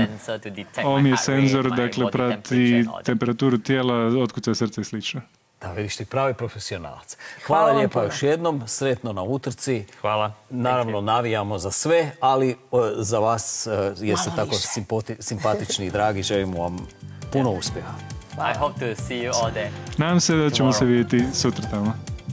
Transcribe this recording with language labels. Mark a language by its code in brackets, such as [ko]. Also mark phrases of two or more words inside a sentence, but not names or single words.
[hr] Ovo mi je senzor, dakle prati temperaturu tijela, otkucaje srce i slično. Da, vidiš ti, pravi profesionalac. Hvala lijepa još jednom, sretno na utrci. Hvala. Naravno, navijamo za sve, ali za vas jeste tako simpatični i dragi. Želimo vam puno uspjeha. [en] I hope to see you all there. [hr] Nadam se da ćemo se vidjeti sutra tamo.